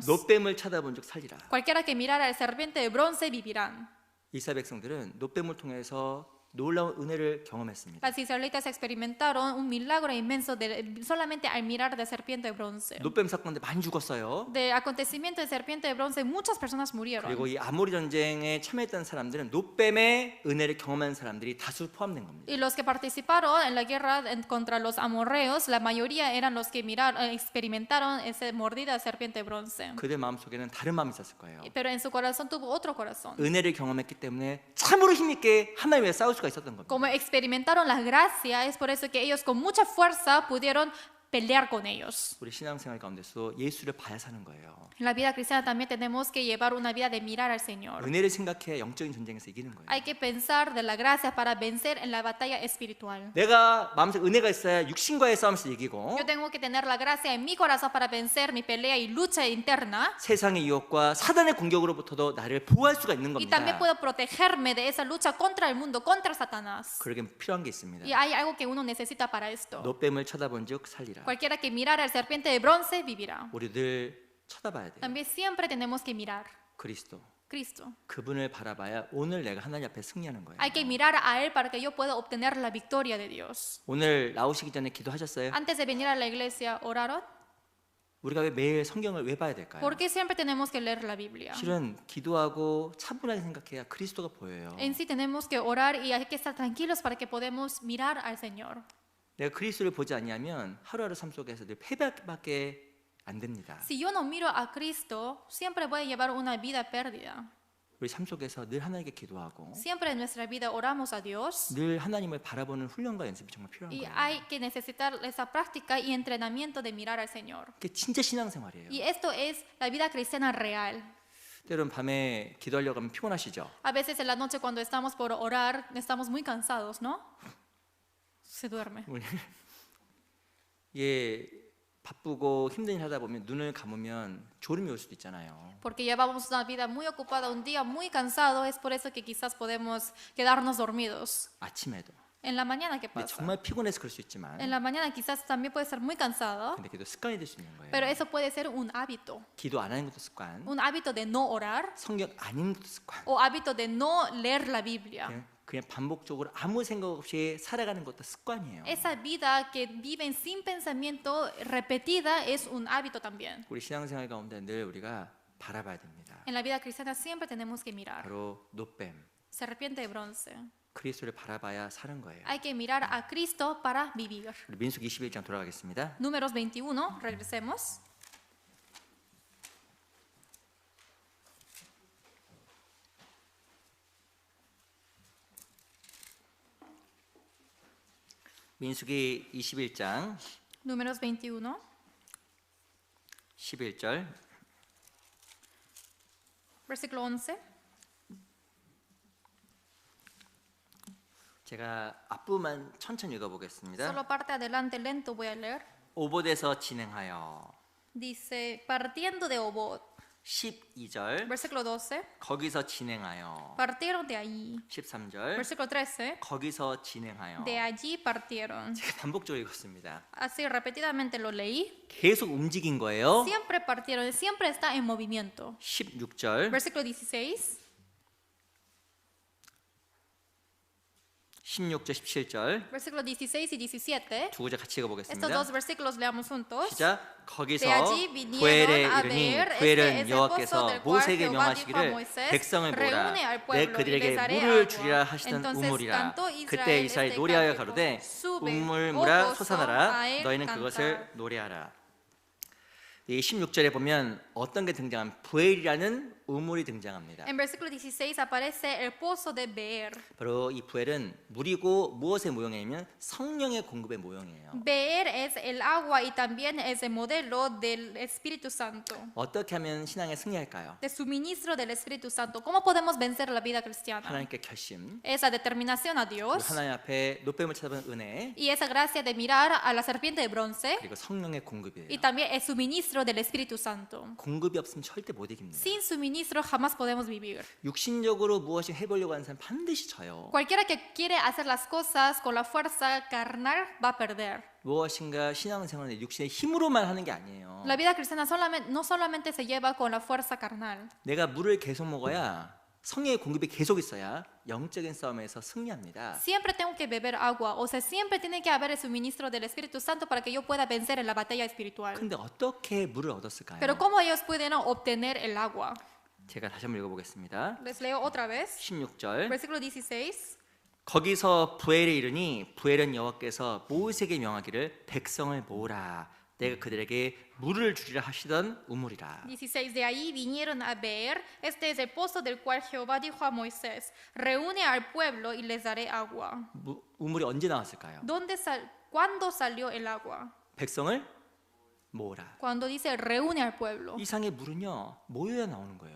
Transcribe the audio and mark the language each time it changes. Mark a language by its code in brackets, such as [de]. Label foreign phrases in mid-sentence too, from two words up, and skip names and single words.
[ko] 놋뱀을 쳐다본 적 살리라. [es] Cualquiera que mirara al serpiente de bronce vivirán. [ko] 이스라엘 백성들은 놋뱀을 통해서 놀라운 은혜를 경험했습니다. [es] Las israelitas experimentaron un milagro inmenso solamente al mirar de serpiente de bronce. [ko] 놋뱀 사건 때 많이 죽었어요. [es] De acontecimiento de serpiente de bronce, muchas personas murieron. [ko] 그리고 이 아모리 전쟁에 참여했던 사람들은 놋뱀의 은혜를 경험한 사람들이 다수 포함된 겁니다. [es] Y los que participaron en la guerra contra los amorreos, la mayoría eran los que experimentaron esa mordida de serpiente de bronce. [ko] 그들 마음속에는 다른 마음이 있었을 거예요. [es] Pero en su corazón tuvo otro corazón. [ko] 은혜를 경험했기 때문에 참으로 힘있게 하나님 위해 싸울 수가 있었던 겁니다. [es] Como experimentaron la gracia, es por eso que ellos con mucha fuerza pudieron pelear con ellos. [ko] 우리 신앙생활 가운데서 예수를 봐야 사는 거예요. [es] En la vida cristiana también tenemos que llevar una vida de mirar al Señor. [ko] 은혜를 생각해 영적인 전쟁에서 이기는 거예요. [es] Hay que pensar de la gracia para vencer en la batalla espiritual. [ko] 내가 마음속에 은혜가 있어야 육신과의 싸움에서 이기고 [es] Yo tengo que tener la gracia en mi corazón para vencer mi pelea y lucha interna. [ko] 세상의 유혹과 사단의 공격으로부터도 나를 보호할 수가 있는 [es] Y también [ko] 겁니다. [es] puedo protegerme de esa lucha contra el mundo, contra Satanás. [ko] 그러게 필요한 게 있습니다. [es] Y hay algo que uno necesita para esto. [ko] 놋뱀을 쳐다본즉 살리라. [es] Cualquiera que mirara al serpiente de bronce vivirá. [ko] 우리 늘 쳐다봐야 돼요. [es] También siempre tenemos que mirar [ko] 그리스도. [es] Cristo. [ko] 그분을 바라봐야 오늘 내가 하나님 앞에 승리하는 거예요. [es] Hay que mirar a Él para que yo pueda obtener la victoria de Dios. [ko] 오늘 나오시기 전에 기도하셨어요? [es] Antes de venir a la iglesia, ¿oraron? [ko] 우리가 왜 매일 성경을 왜 봐야 될까요? [es] ¿Por qué siempre tenemos que leer la Biblia? [ko] 실은 기도하고 차분하게 생각해야 그리스도가 보여요. [es] En sí tenemos que orar y hay que estar tranquilos para que podamos mirar al Señor. [ko] 내가 그리스도를 보지 않으면 하루하루 삶 속에서 늘 패배밖에 안 됩니다. [es] Si yo no miro a Cristo, siempre voy a llevar una vida perdida. [ko] 우리 삶 속에서 늘 하나님께 기도하고 [es] Siempre en nuestra vida oramos a Dios [ko] 늘 하나님을 바라보는 훈련과 연습이 정말 필요한 [es] y [ko] 거예요. [es] hay que necesitar esa práctica y entrenamiento de mirar al Señor. [ko] 그게 진짜 신앙생활이에요. [es] Y esto es la vida cristiana real. [ko] 때론 밤에 기도하려고 하면 피곤하시죠? [es] A veces en la noche cuando estamos por orar, estamos muy cansados, ¿no? Se duerme. [ko] 예, 바쁘고 힘든 일 하다 보면 눈을 감으면 졸음이 올 수도 있잖아요. [es] Porque llevamos una vida muy ocupada, un día muy cansado, es por eso que quizás podemos quedarnos dormidos. [ko] 아침에도. [es] En la mañana, ¿qué [ko] 근데 [es] pasa? [ko] 정말 피곤해서 그럴 수 있지만 [es] En la mañana quizás también puede ser muy cansado, [ko] 근데 기도 습관이 될 수 있는 거예요. [es] pero eso puede ser un hábito. [ko] 기도 안 하는 것도 습관, [es] Un hábito de no orar [ko] 성경 안 읽는 것도 습관. [es] o hábito de no leer la Biblia. [ko] 그냥 반복적으로 아무 생각 없이 살아가는 것도 습관이에요. [es] Esa vida que viven sin pensamiento repetida es un hábito también. [ko] 우리 신앙생활 가운데 늘 우리가 바라봐야 됩니다. [es] En la vida cristiana siempre tenemos que mirar. [ko] 바로 노뱀, [es] Serpiente de bronce. [ko] 그리스도를 바라봐야 사는 거예요. [es] Hay que mirar a Cristo para vivir. [ko] 우리 민수기 21장 돌아가겠습니다. [es] Números 21, regresemos. [ko] 민수기 21장 [es] Números 21, [ko] 11절 [es] versículo 11. [ko] 제가 앞부분만 천천히 읽어보겠습니다. [es] Solo parte adelante lento voy a leer. [ko] 오봇에서 진행하여 [es] Dice, partiendo de Obot, [ko] 12절 [es] versículo 12, [ko] 거기서 진행하여 [es] partieron de allí. [ko] 13절 [es] Versículo 13, [ko] 거기서 진행하여 [es] de allí partieron. [ko] 제가 반복적으로 읽었습니다. [es] Así repetidamente lo leí. [ko] 계속 움직인 거예요. [es] Siempre partieron, siempre está en movimiento. [ko] 16절 [es] Versículo 16, [ko] 16절 17절 [es] versículo 16 y 17. [ko] 두 구절 같이 [es] Estos [ko] 읽어보겠습니다. [es] dos versículos leamos juntos. [ko] 시작. 거기서 [es] De allí vinieron [ko] 부엘에 [es] a [ko] 이르니 [es] ver, [ko] 부엘은 [es] este es el [ko] 여호와께서 [es] pozo del cual [ko] 모세에게 [es] Jehová dijo a [ko] 명하시기를 [es] Moisés, [ko] 백성을 모으라 [es] reúne al [ko] 내 [es] pueblo y les [ko] 그들에게 [es] daré [ko] 물을 [es] agua. [ko] 주리라 하시던 [es] Entonces [ko] 우물이라 [es] cantó [ko] 그때 [es] Israel [ko] 이스라엘 [es] este [ko] 노래하여 [es] cántico. [ko] 가로되 [es] Sube, [ko] 우물물아 [es] oh pozo, [ko] 솟아나라 [es] a él [ko] 너희는 [es] cantar. [ko] 그것을 노래하라. 이 16절에 보면 어떤 게 등장하면 부엘이라는 우물이 등장합니다. [es] En versículo 16 aparece el pozo de Beer. [ko] 바로 이 부엘은 물이고 무엇의 모형이냐면 성령의 공급의 모형이에요. [es] Beer es el agua y también es el modelo del Espíritu Santo, [ko] 어떻게 하면 신앙에 승리할까요? [es] de suministro del Espíritu Santo. ¿Cómo podemos vencer la vida cristiana? [ko] 하나님께 결심, [es] Esa determinación a Dios [ko] 하나님 앞에 노뱀을 찾아본 은혜, [es] y esa gracia de mirar a la serpiente de bronce [ko] 그리고 성령의 공급이에요. [es] y también el suministro del Espíritu Santo. [ko] 공급이 없으면 절대 못 이깁니다. [es] Sin suministro jamás podemos vivir. [ko] 육신적으로 무엇이 해보려고 하는 사람 반드시 져요. [es] Cualquiera que quiere hacer las cosas con la fuerza carnal va a perder. [ko] 무엇인가 신앙생활은 육신의 힘으로만 하는 게 아니에요. [es] La vida cristiana no solamente se lleva con la fuerza carnal. [ko] 내가 물을 계속 먹어야 성령의 공급이 계속 있어야 영적인 싸움에서 승리합니다. [es] Siempre tengo que beber agua, o sea, siempre tiene que haber el suministro del Espíritu Santo para que yo pueda vencer en la batalla espiritual. [ko] 근데 어떻게 물을 얻었을까요? [es] Pero ¿cómo ellos pueden obtener el agua? [ko] 제가 다시 한번 읽어보겠습니다. [es] Les leo otra vez. [ko] 16절 [es] Versículo 16. [ko] 거기서 부엘에 이르니 부엘은 여호와께서 모세에게 명하기를 백성을 모으라 내가 그들에게 물을 주리라 하시던 우물이라. [es] 16. De ahí vinieron a Beer. Este es el pozo del cual Jehová dijo a Moisés: reúne al pueblo y les daré agua. [ko] 우물이 언제 나왔을까요? [es] ¿Cuándo salió el agua? [ko] 백성을 모으라. [es] Cuando dice reúne al pueblo. [ko] 이상의 물은요 모여야 나오는 거예요.